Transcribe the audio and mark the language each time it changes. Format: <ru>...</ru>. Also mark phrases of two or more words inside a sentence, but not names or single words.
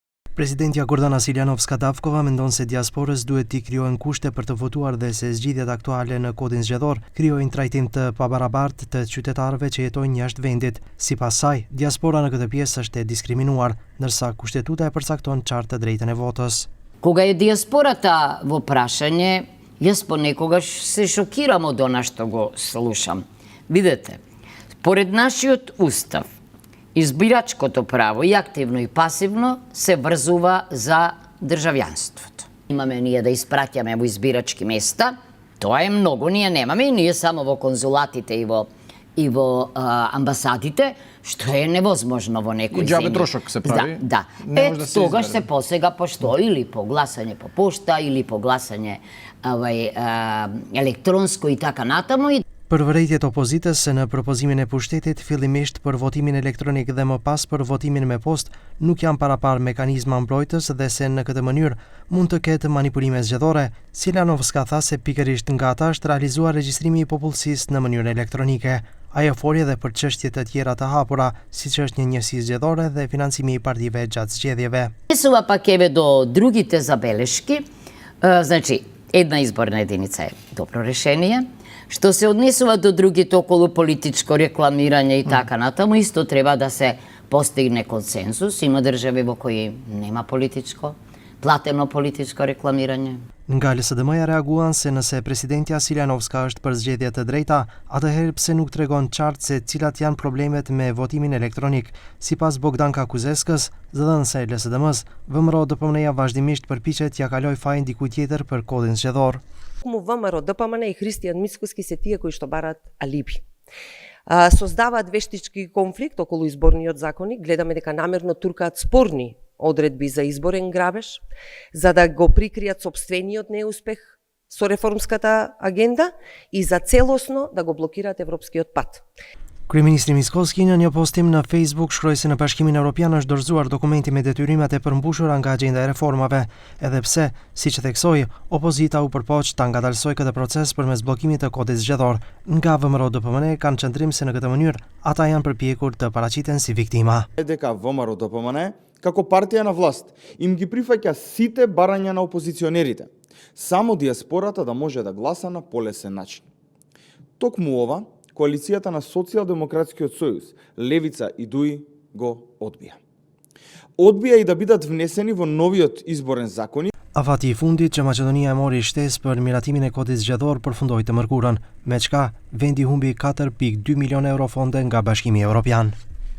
<sq>Presidentja Gordana Siljanovska-Davkova mendon se diasporës duhet t'i krijohen kushte për të votuar dhe se zgjidhjet aktuale në kodin zgjedhor krijojnë trajtim të pabarabartë të qytetarëve që jetojnë jashtë vendit. Sipas saj, diaspora në këtë pjesë është e diskriminuar, ndërsa kushtetuta e përcakton qartë të drejtën e votës.</sq> <mk>Кога е диаспората во прашање, јас понекогаш се шокирам од она што го слушам. Видете, поред нашиот устав, избирачкото право и активно и пасивно се врзува за државјанството. Имаме ние да испраќаме во избирачки места, тоа е многу, ние немаме и ние само во конзулатите и во амбасадите, што е невозможно во некој земји. И џабе трошок се прави. Да. Тогаш се посега пошто или по гласање по пошта, или по гласање електронско и така натаму.</mk> <sq>Përvërejtjet opozitës se në propozimin e pushtetit fillimisht për votimin elektronik dhe më pas për votimin me post nuk janë parapar mekanizma mbrojtës dhe se në këtë mënyrë mund të ketë manipulime zgjedhore. Siljanovska tha se pikërisht nga ata është realizuar regjistrimi i popullsisë në mënyrë elektronike. Ajo foli edhe për çështje të tjera të hapura, siç është një njësi zgjedhore dhe financimi i partive gjatë zgjedhjeve.</sq> <mk>Сува пак еве до другите забелешки, значи една изборна единица е добро решение. Што се однесува до другите околу политичко рекламирање и така натаму, исто треба да се постигне консензус. Има држави во кои нема политичко, платено политичко рекламирање.</mk> <sq>Nga LSDM-ja reaguan se nëse presidentja Siljanovska është për zgjedhje të drejta, atëherë pse nuk tregon qartë se cilat janë problemet me votimin elektronik. Sipas Bogdanka Kuzeskës, zëdhënëse e LSDM-s, VMRO DPMN-ja vazhdimisht përpiqet t'ia kaloj fajin dikujt tjetër për kodin zgjedhor.</sq> <mk>Му ВМРО ДПМН и Христијан Мицкоски се тие кои што барат алиби. Создаваат вештички конфликт околу изборниот законник, гледаме дека намерно туркаат спорни одредби за изборен грабеж, за да го прикријат сопствениот неуспех со реформската агенда и за целосно да го блокираат европскиот пат.</mk> <sq>Kryeministri Mickoski në një postim në Facebook shkroi se në Bashkimin Evropian është dorëzuar dokumenti me detyrimet e përmbushura nga agenda e reformave, edhe pse, siç e theksoi, opozita u përpoq ta ngadalsoj këtë proces përmes bllokimit të kodit zgjedhor. Nga VMRO DPMN kanë qëndrim se në këtë mënyrë ata janë përpjekur të paraqiten si viktima.</sq> <mk>Дека ВМРО DPMN како партија на власт им ги прифаќа сите барања на опозиционерите, само диаспората да може да гласа на полесен начин. Токму ова коалицијата на Социјалдемократскиот сојуз, Левица и ДУИ го одбија. Одбија и да бидат внесени во новиот изборен закон.</mk> <sq>Afati i fundit që Maqedonia e mori shtesë për miratimin e kodit zgjedhor përfundoi të mërkurën, me çka vendi humbi 4.2 milion euro fonde nga Bashkimi Evropian.</sq>